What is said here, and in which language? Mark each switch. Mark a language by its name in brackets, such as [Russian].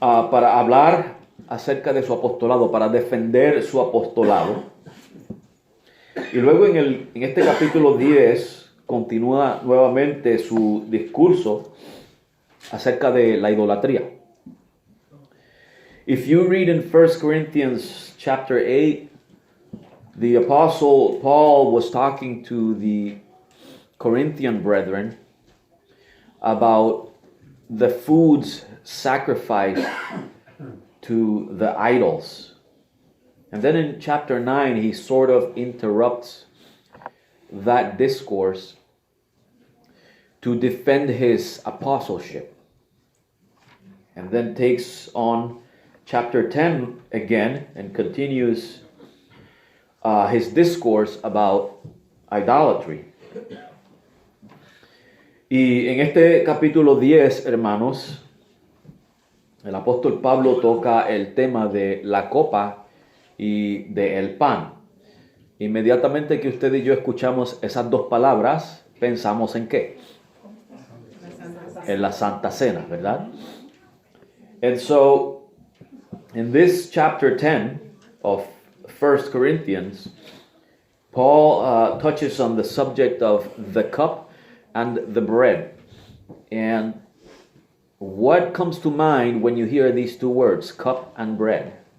[Spanish] para hablar acerca de su apostolado, para defender su apostolado. Y luego en este capítulo 10 continúa nuevamente su discurso acerca de la idolatría. [English] If you read in 1 Corinthians chapter 8, the apostle Paul was talking to the Corinthian brethren about the foods sacrificed to the idols. And then in chapter 9, he sort of interrupts that discourse to defend his apostleship. And then takes on chapter 10 again and continues his discourse about idolatry. [Spanish] Y en este capítulo 10, hermanos, el apóstol Pablo toca el tema de la copa y del pan. Inmediatamente que usted y yo escuchamos esas dos palabras, pensamos en ¿qué? En la Santa Cena, ¿verdad? [English] And so, in this chapter 10 of 1 Corinthians, Paul touches on the subject of the cup and the bread. And what comes to mind when you hear these two words, cup and bread?